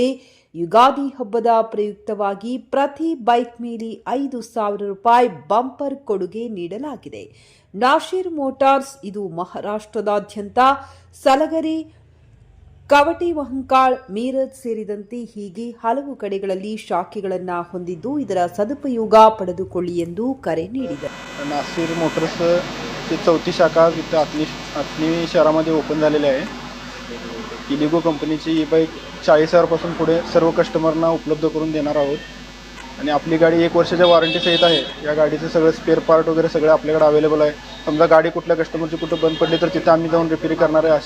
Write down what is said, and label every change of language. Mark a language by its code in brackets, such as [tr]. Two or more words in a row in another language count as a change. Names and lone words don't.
[kn] ಯುಗಾದಿ ಹಬ್ಬದ ಪ್ರಯುಕ್ತವಾಗಿ ಪ್ರತಿ ಬೈಕ್ ಮೇಲೆ 5,000 ರೂಪಾಯಿ ಬಂಪರ್ ಕೊಡುಗೆ ನೀಡಲಾಗಿದೆ. ನಾಸಿರ್ ಮೋಟಾರ್ಸ್ ಇದು ಮಹಾರಾಷ್ಟ್ರದಾದ್ಯಂತ ಸಲಗರಿ, ಕವಟೆಮಹಂಕಾಳ್, ಮೀರಜ್ ಸೇರಿದಂತೆ ಹೀಗೆ ಹಲವು ಕಡೆಗಳಲ್ಲಿ ಶಾಖೆಗಳನ್ನು ಹೊಂದಿದ್ದು, ಇದರ ಸದುಪಯೋಗ पडದುಕೊಳ್ಳಿ ಎಂದು ಕರೆ ನೀಡಿದರು. [mr] नासिर मोटर्स ची 4थी शाखा इथं अथणी शहरामध्ये ओपन झालेली आहे. इलिगो कंपनीची ही बाईक 40,000 पासून पुढे सर्व कस्टमरना उपलब्ध करून देणार आहोत आणि आपली गाडी 1 वर्षाच्या वॉरंटी सहित आहे. या गाडीचे सगळे [en] spare part [mr] वगैरे सगळे आपल्याकडे अवेलेबल आहे. समजा गाडी कुठल्या कस्टमरची कुठे बंद पडली तर तिथे आम्ही जाऊन रिपेअर करणार आहे.